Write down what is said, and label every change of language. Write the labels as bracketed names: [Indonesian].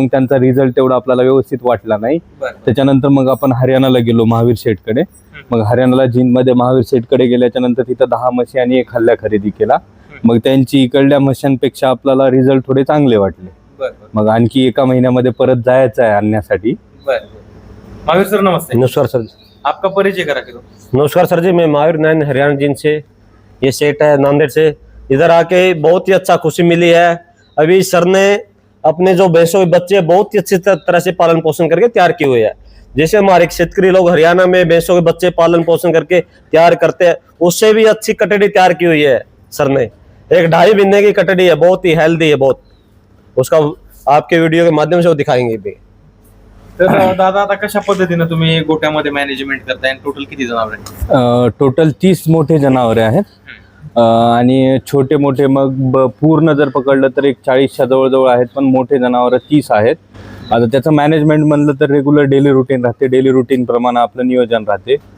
[Marathi] मग त्यांचा रिझल्ट तेवढा आपल्याला व्यवस्थित वाटला नाही. त्याच्यानंतर मग आपण हरियाणाला गेलो महावीर शेठकडे. मग हरियाणाला जिनमध्ये महावीर शेठकडे गेल्याच्या नंतर तिथं 10 म्हशी आणि 1 हल्ल्या खरेदी केला. मग त्यांची इकडल्या म्हशांपेक्षा आपल्याला रिझल्ट थोडे चांगले वाटले. मग आणखी 1 महिन्यामध्ये परत जायचं आहे आणण्यासाठी. [Hindi] महावीर सर नमस्ते. नमस्कार सर, आपका परिचय करा करो. नमस्कार सर जी, मैं महावीर नारायण हरियाणा जिन से, ये सेठ है नांदेड़ से. इधर आके बहुत ही अच्छा खुशी मिली है. अभी सर ने अपने जो भैंसों के बच्चे बहुत ही अच्छी तरह से पालन पोषण करके तैयार किए हुए हैं. जैसे हमारे शेतकरी लोग हरियाणा में भैंसों के बच्चे पालन पोषण करके तैयार करते हैं, उससे भी अच्छी कटड़ी तैयार की हुई है सर ने. 1-2.5 महीने की कटड़ी है, बहुत ही हेल्दी है बहुत. उसका आपके वीडियो के माध्यम से वो दिखाएंगे भी. [Marathi] तर दादा आता कशा पद्धतीने तुम्ही गोट्यामध्ये मॅनेजमेंट करताय? टोटल किती जनावर आहेत? टोटल 30 मोठे जनावरे आहेत आणि छोटे मोठे मग पूर्ण जर पकडलं तर एक 40च्या जवळजवळ आहेत, पण मोठे जनावर 30 आहेत. आता त्याचं मॅनेजमेंट म्हणलं तर रेग्युलर डेली रुटीन राहते. डेली रुटीन प्रमाणे आपलं नियोजन राहते.